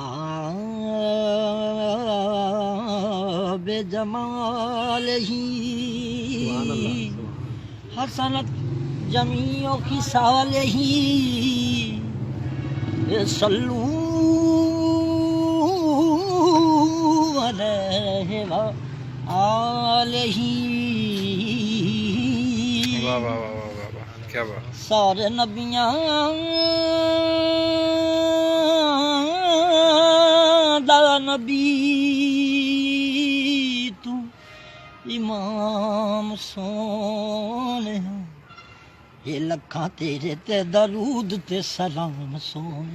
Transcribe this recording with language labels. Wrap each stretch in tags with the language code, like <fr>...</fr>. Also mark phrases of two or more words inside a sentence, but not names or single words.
<ar>بجماله حسنت جميع خصاله صلوا عليه وآله.</ar> <ur>واہ واہ واہ واہ واہ واہ، کیا بات.</ur> <pa>سارے نبیاں دا نبی تو امام سوہنے اے لکھاں تیرے تے درود تے سلام سوہنے.</pa>